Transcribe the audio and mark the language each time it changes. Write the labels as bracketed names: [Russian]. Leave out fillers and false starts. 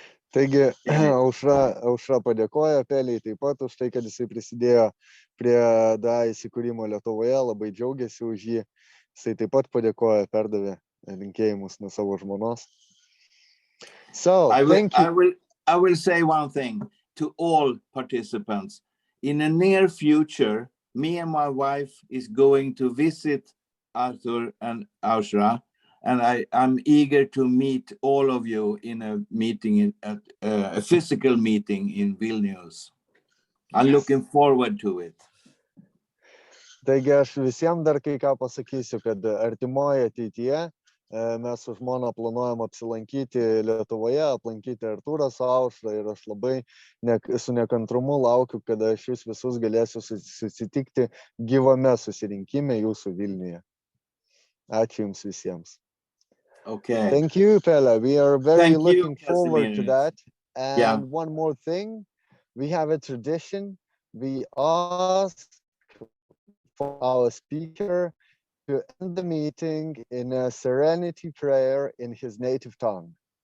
[Lithuanian] Taigi, Aušra padėkoja Peliai taip pat už tai, kad jisai prisidėjo prie DA įsikūrimo Lietuvoje, labai džiaugiasi už jį. Jisai taip pat padėkoja, perdavė linkėjimus nuo savo žmonos. [English] So, thank you. I will say one thing to all participants. In the near future, me and my wife is going to visit Arthur and Aušra, and I'm eager to meet all of you in a meeting, at a physical meeting in Vilnius. I'm looking forward to it. [Lithuanian] Taigi aš visiems dar kai ką pasakysiu, kad artimoje ateityje mes su žmona planuojam apsilankyti Lietuvoje, aplankyti Artūrą su Aušra ir aš labai su nekantrumu laukiu, kada aš jūs visus galėsiu susitikti gyvame susirinkime jūsų Vilniuje. Ačiū jums visiems. [English] Okay. Thank you, Pelle. We are very looking forward to that. And one more thing, we have a tradition. We ask for our speaker to end the meeting in a serenity prayer in his native tongue.